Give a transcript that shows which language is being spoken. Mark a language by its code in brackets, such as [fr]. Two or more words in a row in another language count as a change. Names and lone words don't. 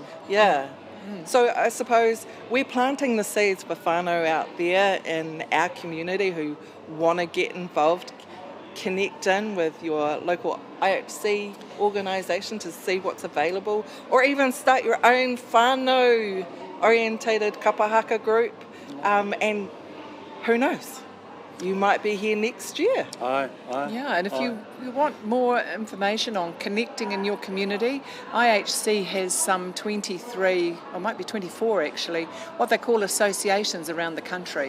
[en] Yeah. So I suppose we're planting the seeds for whānau out there in our community who want to get involved, connect in with your local IHC organisation to see what's available, or even start your own whānau orientated [mi] kapa haka [en] group, and who knows, you might be here next year. Yeah, and if you want more information on connecting in your community, IHC has some 23, or might be 24 actually, what they call associations around the country.